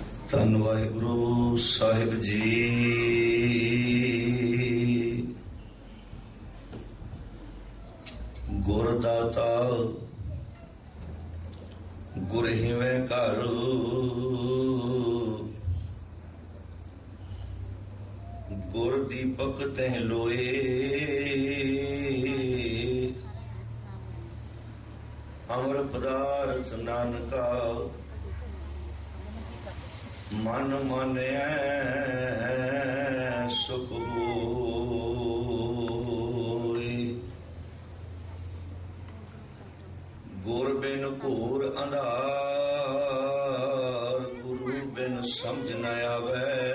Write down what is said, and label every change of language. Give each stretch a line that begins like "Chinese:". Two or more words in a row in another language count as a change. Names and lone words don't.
Punjabi: ਧੰਨ ਵਾਹਿਗੁਰੂ ਸਾਹਿਬ ਜੀ। ਗੁਰ ਦਾਤਾ ਗੁਰ ਹਿਵੇਂ ਘਰ, ਗੁਰ ਦੀਪਕ ਤਹਿ ਲੋਏ। ਅਮਰ ਪਦਾਰਥ ਨਾਨਕਾ ਮਨ ਮਾਨਿਆ ਸੁਖ ਹੋਏ।
Hindi: गुर बिन घोर अंधार, गुरु बिन समझ न आवे।